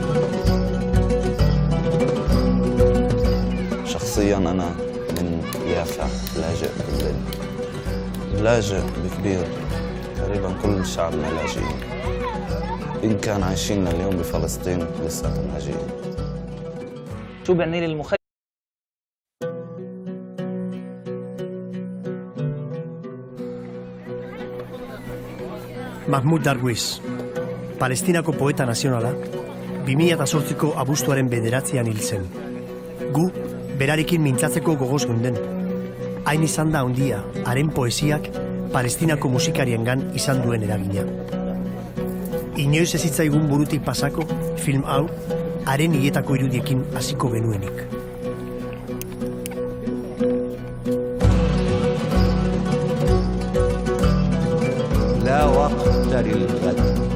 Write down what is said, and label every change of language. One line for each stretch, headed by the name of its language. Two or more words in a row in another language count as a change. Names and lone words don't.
Arabic: شخصيا أنا من يافع لاجئ بالليل لاجئ بكبير تقريبا كل شعبنا لاجئين إن كان عايشين اليوم بفلسطين لساتهم لاجئين. شو بعني لي المخيم؟
Basque: Mahmoud Darwish, Palestinako poeta nazionala, 2008ko abuztuaren 9 hil zen. Gu, berarekin mintzatzeko gogoz geunden. Hain izan da handia, haren poesiak Palestinako musikariengan izan duen eragina. Inoiz ez zitzaigun burutik pasako, film hau, haren hiletako irudiekin hasiko genuenik.
Arabic: لا وقت للغد